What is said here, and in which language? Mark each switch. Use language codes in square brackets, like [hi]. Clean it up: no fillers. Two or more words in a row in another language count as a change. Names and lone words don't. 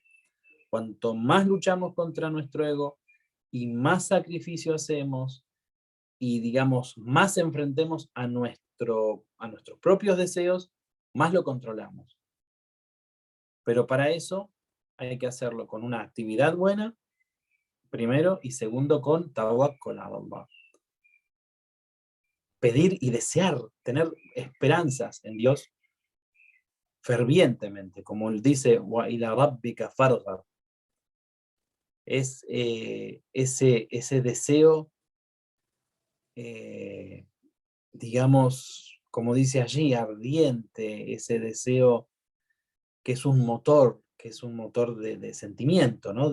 [es] Cuanto más luchamos contra nuestro ego y más sacrificio hacemos y, digamos, más enfrentemos a nuestros propios deseos, más lo controlamos. Pero para eso hay que hacerlo con una actividad buena, primero, y segundo, con [ar] توكل على الله. [es] Pedir y desear, tener esperanzas en Dios fervientemente, como él dice, [ar] وإلى ربك فارغب. [es] Es ese deseo, eh, digamos, como dice allí, ardiente, ese deseo que es un motor, de sentimiento, ¿no?